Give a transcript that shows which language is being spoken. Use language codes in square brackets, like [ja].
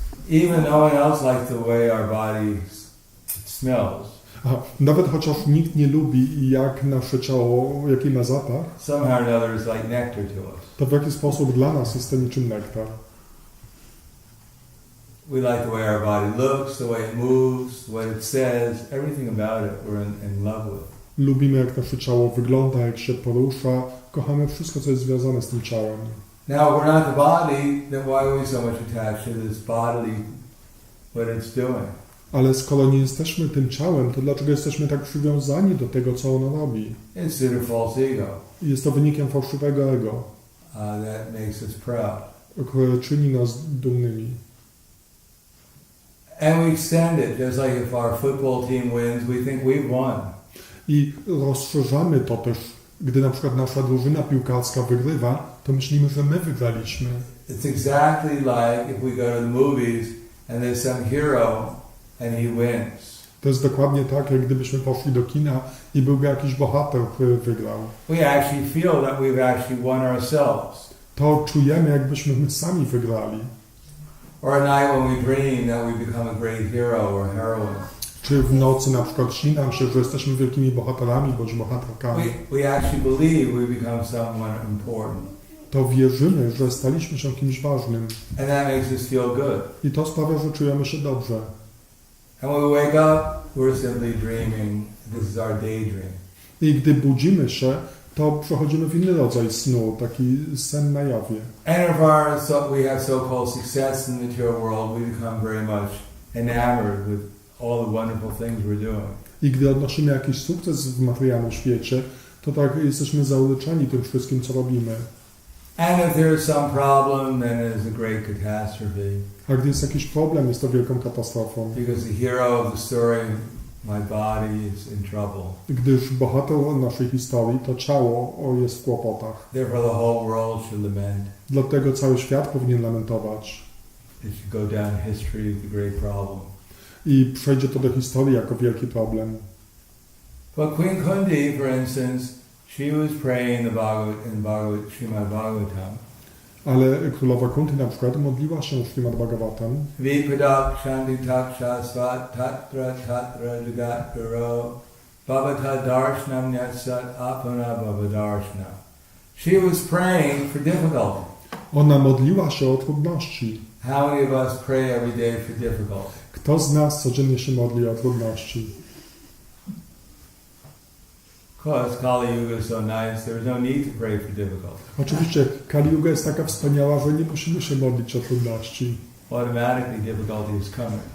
[en] Even no one else likes the way our body smells. [pl] Nawet chociaż nikt nie lubi, jak nasze ciało, jaki ma zapach, [en] Somehow or another it's like nectar to us. [pl] to w jakiś sposób dla nas jest to niczym nektar. [en] We like the way our body looks, the way it moves, what it says, everything about it we're in love with. [pl] Lubimy, jak nasze ciało wygląda, jak się porusza. Kochamy wszystko, co jest związane z tym ciałem. [en] Now, if we're not the body, then why are we so much attached to this bodily, what it's doing? [pl] Ale skoro nie jesteśmy tym ciałem, to dlaczego jesteśmy tak przywiązani do tego, co ono robi? [en] It's due to false ego [pl] Jest to wynikiem fałszywego ego, [en] that makes us proud. [pl] które czyni nas dumnymi. [en] And we extend it, just like if our football team wins, we think we've won. [pl] I rozszerzamy to też, gdy na przykład nasza drużyna piłkarska wygrywa, to myślimy, że my wygraliśmy. [en] It's exactly like if we go to the movies and there's some hero and he wins. [pl] To jest dokładnie tak, jak gdybyśmy poszli do kina i byłby jakiś bohater, który wygrał. [en] We actually feel that we've actually won ourselves. [pl] To czujemy, jakbyśmy my sami wygrali. [en] Or a night when we dream that we become a great hero or heroine. [pl] Czy w nocy na przykład śni nam się, że jesteśmy wielkimi bohaterami bądź bohaterkami. [en] We actually believe we become someone important. [pl] To wierzymy, że staliśmy się kimś ważnym. [en] And that makes us feel good. [pl] I to sprawia, że czujemy się dobrze. [en] And when we wake up, we're simply dreaming. This is our daydream. [pl] I gdy budzimy się, to przechodzimy w inny rodzaj snu, taki sen na jawie. [en] And if we have so-called success in the material world, we become very much enamored with all the wonderful things we're doing. [pl] I gdy odnosimy jakiś sukces w materialnym świecie, to tak jesteśmy zauleczeni tym wszystkim, co robimy. [en] And if there is some problem, then it is a great catastrophe. [pl] A gdy jest jakiś problem, jest to wielką katastrofą. [en] Because the hero of the story, my body, is in trouble. [pl] Gdyż bohater naszej historii, to ciało jest w kłopotach. [en] Therefore the whole world should lament. [pl] Dlatego cały świat powinien lamentować. [en] It should go down in history as the great problem. [pl] I przejdzie to do historii jako wielki problem. [en] But Queen Kundi, for instance, she was praying in Srimad Bhagavatam. [pl] Ale królowa Kunti na przykład modliła się w Srimad Bhagavatam. [sa] Vipadak shanti taksha svat tatra tatra jagat guru bhavata darshanam yatsat apana bhavadarshana. [en] She was praying for difficulty. [pl] Ona modliła się o trudności. [en] How many of us pray every day for difficulty? [pl] Kto z nas codziennie się modli o trudności? [en] Because Kali Yuga is so nice, there is no need to pray for difficulty. [pl] Oczywiście Kali Yuga jest taka wspaniała, że nie musimy się modlić o trudności. [en] Automatically difficulty is coming.